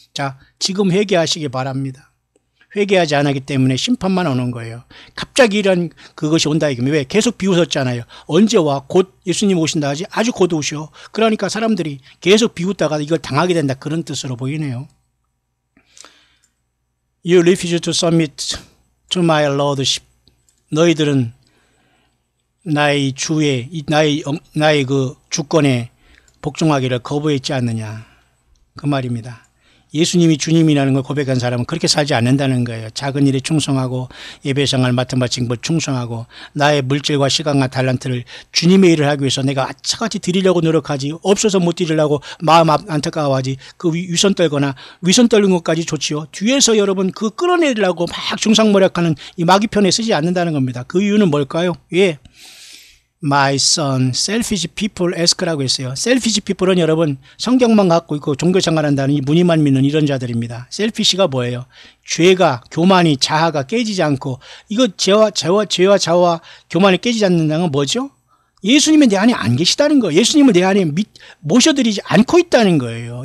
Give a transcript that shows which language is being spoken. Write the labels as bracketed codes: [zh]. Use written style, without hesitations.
[ko] 자, 지금 회개하시기 바랍니다. 회개하지 않았기 때문에 심판만 오는 거예요. 갑자기 이런 그것이 온다 이거면 왜? 계속 비웃었잖아요. 언제 와? 곧 예수님 오신다 하지? 아주 곧 오셔. 그러니까 사람들이 계속 비웃다가 이걸 당하게 된다. 그런 뜻으로 보이네요. [en] You refuse to submit to my lordship. [ko] 너희들은 나의 나의 그 주권에 복종하기를 거부했지 않느냐. 그 말입니다. 예수님이 주님이라는 걸 고백한 사람은 그렇게 살지 않는다는 거예요. 작은 일에 충성하고 예배생활 맡은 바 징벌 충성하고 나의 물질과 시간과 달란트를 주님의 일을 하기 위해서 내가 아차같이 드리려고 노력하지 없어서 못 드리려고 마음 안타까워하지 그 위선 떨거나 위선 떨는 것까지 좋지요. 뒤에서 여러분 그 끌어내리려고 막 중상모략하는 이 마귀편에 쓰지 않는다는 겁니다. 그 이유는 뭘까요? [en] My son, selfish people ask라고 [ko] 했어요. selfish people은 여러분 성경만 갖고 있고 종교생활한다는 이 무늬만 믿는 이런 자들입니다. selfish가 뭐예요? 죄가, 교만이, 자아가 깨지지 않고 이거 죄와 자아와 교만이 깨지지 않는다는 건 뭐죠? 예수님은 내 안에 안 계시다는 거예요. 예수님을 내 안에 모셔드리지 않고 있다는 거예요.